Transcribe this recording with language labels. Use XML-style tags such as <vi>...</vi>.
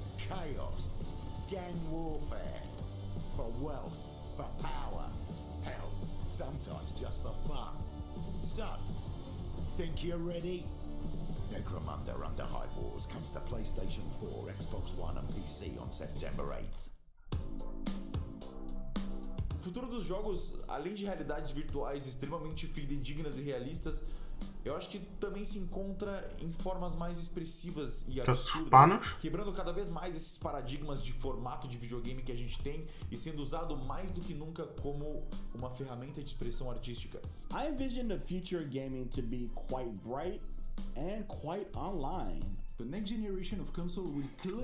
<en>Chaos, gang warfare, for wealth, for power, hell, sometimes just for fun. So, think you're ready? Necromunda Under Hive Wars comes to PlayStation 4, Xbox One and PC on September 8th.</en> <pt>O futuro dos jogos, além de realidades virtuais extremamente fidedignas e realistas, eu acho que também se encontra em formas mais expressivas e absurdas, quebrando cada vez mais esses paradigmas de formato de videogame que a gente tem e sendo usado mais do que nunca como uma ferramenta de expressão artística.</pt> <en>I envision the future of gaming to be quite bright and quite online. The next generation of console will clearly</en>